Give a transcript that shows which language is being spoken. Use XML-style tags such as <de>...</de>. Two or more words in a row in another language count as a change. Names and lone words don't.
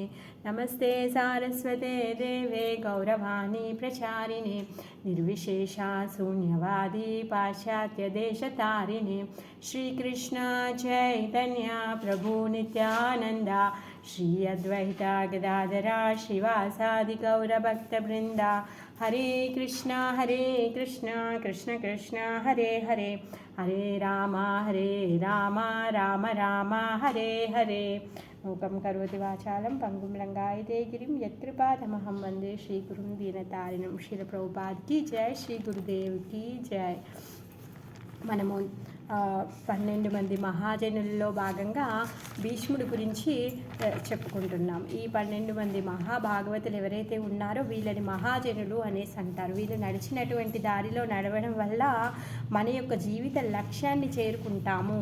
<sa>नमस्ते सारस्वते देवे गौरवाणी प्रचारिणे निर्विशेषा शून्यवादी पाश्चात्यदेशतारिणे।</sa> <bn>শ্রীকৃষ্ণ চৈতন্য প্রভু নিত্যানন্দ শ্রী অদ্বৈতা গদাধরা শ্রীবাসাদি গৌরভক্তবৃন্দা।</bn> <sa>हरे कृष्ण कृष्ण कृष्ण हरे हरे हरे राम राम राम हरे हरे। मूकं करोति वाचालं पंगुं लंघयते गिरिं यत्कृपातमहं वन्दे श्रीगुरुं दीनतारिणं।</sa> <hi>श्रील प्रभुपाद की जय, श्री गुरुदेव की जय।</hi> <te>మనము 12 మంది మహాజనులలో భాగంగా భీష్ముడి గురించి చెప్పుకుంటున్నాం. ఈ 12 మంది మహాభాగవతులు ఎవరైతే ఉన్నారో వీళ్ళని మహాజనులు అనేసి అంటారు. వీళ్ళు నడిచినటువంటి దారిలో నడవడం వల్ల మన యొక్క జీవిత లక్ష్యాన్ని చేరుకుంటాము.</te>